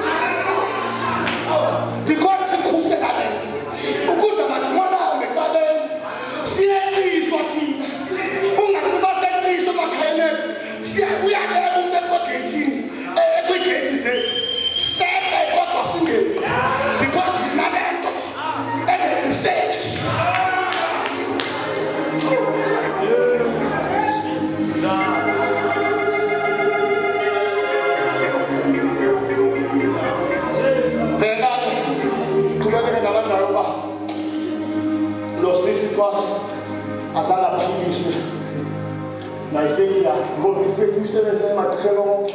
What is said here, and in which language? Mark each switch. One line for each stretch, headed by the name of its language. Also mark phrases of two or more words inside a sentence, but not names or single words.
Xhosa: because sikhusela lento ukuze mathumoni ahambe ecaleni siyeqiswa thina ungaciba seqiswa emakhayeni ethu uyabeka umbeko egeyithini kwigeythi zethu seke kodwa singeni because sinalento engeqiseki qhubekeke nabandala uba lo sisi kwasi asalaphikiswe nayifethi yakhe ngoba ifethi umsebenzi emaqhelo